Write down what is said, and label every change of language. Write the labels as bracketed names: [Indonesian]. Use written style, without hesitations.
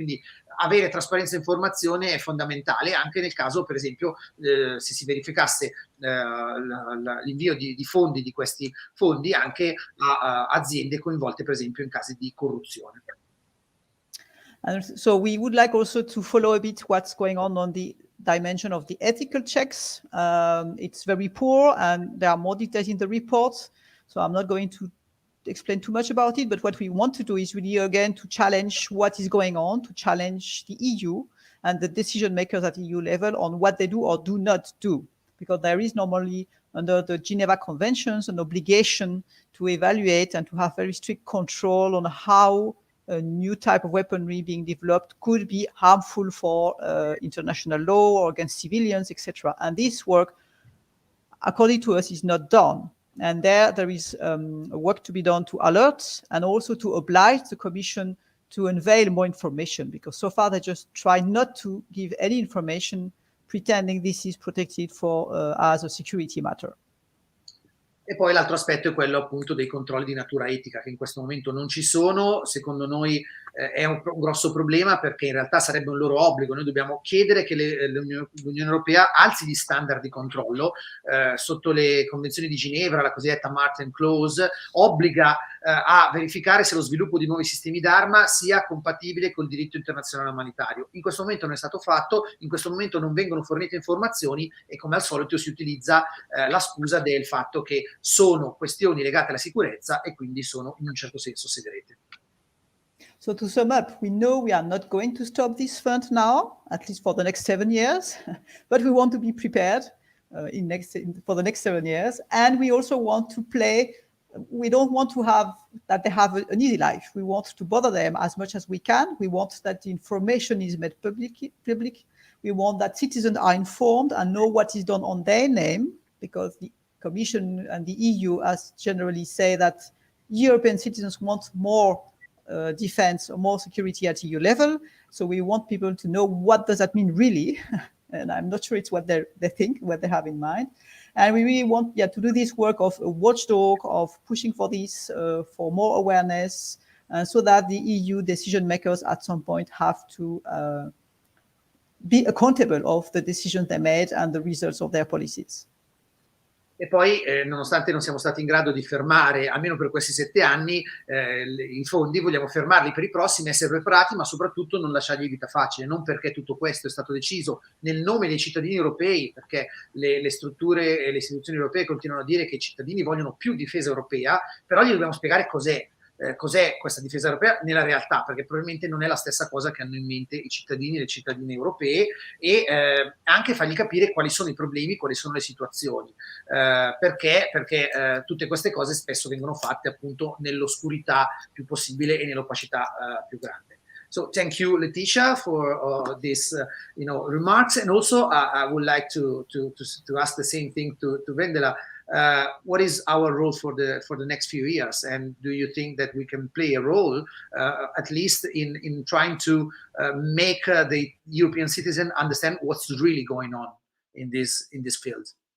[Italian] Quindi avere trasparenza e informazione è fondamentale anche nel caso, per esempio, se si verificasse l'invio di fondi, di questi fondi anche a aziende coinvolte per esempio in casi di corruzione. [English] And so we would like also to follow a bit what's going on the dimension of the ethical checks. It's very poor and there are more details in the report, so I'm not going to explain too much about it, but what we want to do is really again to challenge what is going on, to challenge the EU and the decision makers at EU level on what they do or do not do, because there is normally under the Geneva Conventions an obligation to evaluate and to have very strict control on how a new type of weaponry being developed could be harmful for international law or against civilians, etc. And this work, according to us, is not done. And there is work to be done to alert and also to oblige the Commission to unveil more information, because so far they just try not to give any information, pretending this is protected for as a security matter. [Italian] E poi l'altro aspetto è quello appunto dei controlli di natura etica, che in questo momento non ci sono. Secondo noi è un grosso problema, perché in realtà sarebbe un loro obbligo. Noi dobbiamo chiedere che l'Unione Europea alzi gli standard di controllo sotto le convenzioni di Ginevra, la cosiddetta Martin Clause, obbliga a verificare se lo sviluppo di nuovi sistemi d'arma sia compatibile col diritto internazionale umanitario. In questo momento non è stato fatto, in questo momento non vengono fornite informazioni e come al solito si utilizza la scusa del fatto che sono questioni legate alla sicurezza e quindi sono in un certo senso segrete. [English] So to sum up, we know we are not going to stop this fund now, at least for the next 7 years, but we want to be prepared for the next 7 years. And we also want to play, we don't want to have that they have an easy life. We want to bother them as much as we can. We want that the information is made public. We want that citizens are informed and know what is done on their name, because the Commission and the EU as generally say that European citizens want more defense or more security at EU level. So we want people to know what does that mean really. And I'm not sure it's what they think, what they have in mind. And we really want to do this work of a watchdog, of pushing for this, for more awareness, so that the EU decision makers at some point have to be accountable of the decisions they made and the results of their policies. [Italian] E poi, nonostante non siamo stati in grado di fermare, almeno per questi 7 anni, i fondi, vogliamo fermarli per i prossimi, essere preparati, ma soprattutto non lasciargli vita facile, non perché tutto questo è stato deciso nel nome dei cittadini europei, perché le strutture e le istituzioni europee continuano a dire che i cittadini vogliono più difesa europea, però gli dobbiamo spiegare cos'è questa difesa europea nella realtà, perché probabilmente non è la stessa cosa che hanno in mente i cittadini e le cittadine europee, e anche fargli capire quali sono i problemi, quali sono le situazioni, perché tutte queste cose spesso vengono fatte appunto nell'oscurità più possibile e nell'opacità più grande. [English] So thank you, Laëtitia, for this remarks, and also I would like to ask the same thing to Wendela. What is our role for the next few years, and do you think that we can play a role, at least in trying to make the European citizen understand what's really going on in this field?